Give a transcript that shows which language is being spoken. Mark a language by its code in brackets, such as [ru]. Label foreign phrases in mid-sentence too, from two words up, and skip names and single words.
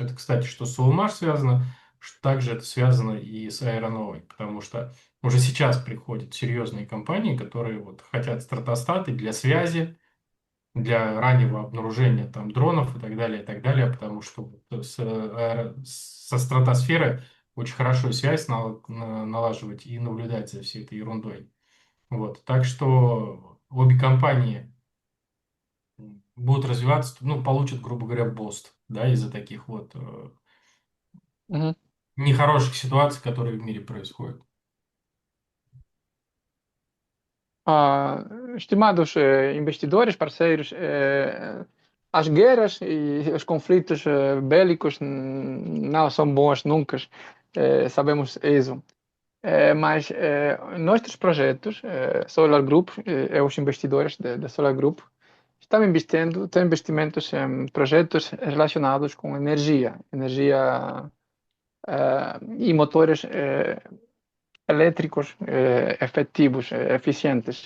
[ru] Это, кстати, что с Улмаш связано, что также это связано и с Аэроновой, потому что уже сейчас приходят серьезные компании, которые вот хотят стратостаты для связи, для раннего обнаружения там дронов и так далее, потому что вот со стратосферы очень хорошо связь налаживать и наблюдать за всей этой ерундой. Вот. Так что обе компании будут развиваться, ну, получат, грубо говоря, бост, да, из-за таких вот Uhum. нехороших ситуаций, которые в мире происходят. [pt] Estimados investidores, parceiros, as guerras e os conflitos bélicos não são bons nunca, sabemos isso. Mas nossos projetos, Solar Group, os investidores da Solar Group, estão investindo, têm investimentos em projetos relacionados com energia e motores elétricos efetivos, eficientes.